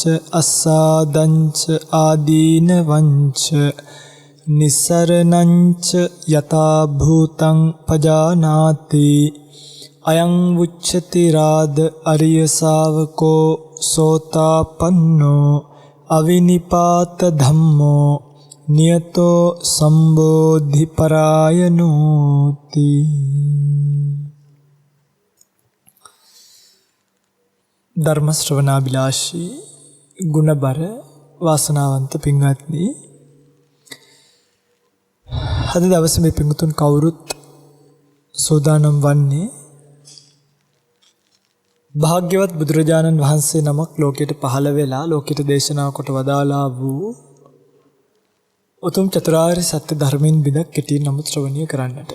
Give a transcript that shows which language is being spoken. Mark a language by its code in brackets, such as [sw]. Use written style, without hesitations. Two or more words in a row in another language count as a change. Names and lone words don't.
[pi] අස්සාදංච ආදීනවංච නිස්සරණංච යතා භූතං පජානාති අයං උච්චති රාද අරිය ශාවකෝ සෝතාපන්නෝ අවිනිපාත ධම්මෝ නියතෝ සම්බෝධි පරායනෝති. [si] ධර්ම ශ්‍රවණාබිලාෂී ගුණබර වාසනාවන්ත පින්වත්නි, අද දවසේ මේ පින්තුන් කවුරුත් සෝදානම් වන්නේ භාග්‍යවත් බුදුරජාණන් වහන්සේ නමක් ලෝකයට පහළ වෙලා ලෝකයට දේශනා කොට වදාලා වූ උතුම් චතුරාර්ය සත්‍ය ධර්මයෙන් බිඳක් කෙටියෙන් නමුත් ශ්‍රවණය කරන්නට.